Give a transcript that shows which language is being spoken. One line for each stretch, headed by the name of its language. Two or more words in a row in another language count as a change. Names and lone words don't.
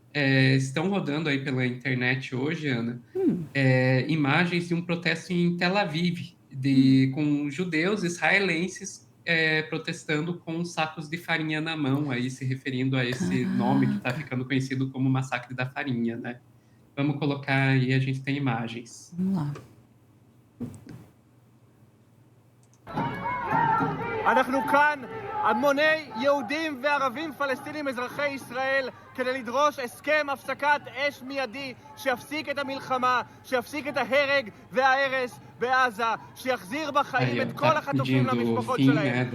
Portuguese: Estão rodando aí pela internet hoje, Ana, imagens de um protesto em Tel Aviv, com judeus israelenses protestando com sacos de farinha na mão, aí se referindo a esse nome que está caraca. ficando conhecido como Massacre da Farinha, né? Vamos colocar aí, a gente tem imagens. Vamos lá.
Hebrew: אנחנו כאן, המוני יהודים וערבים פלסטינים אזרחי ישראל, כדי לדרוש הסכם הפסקת אש מיידי שיפסיק את המלחמה, שיפסיק את ההרג וההרס בעזה, שיחזיר בחיים את כל החטופים למשפחות שלהם.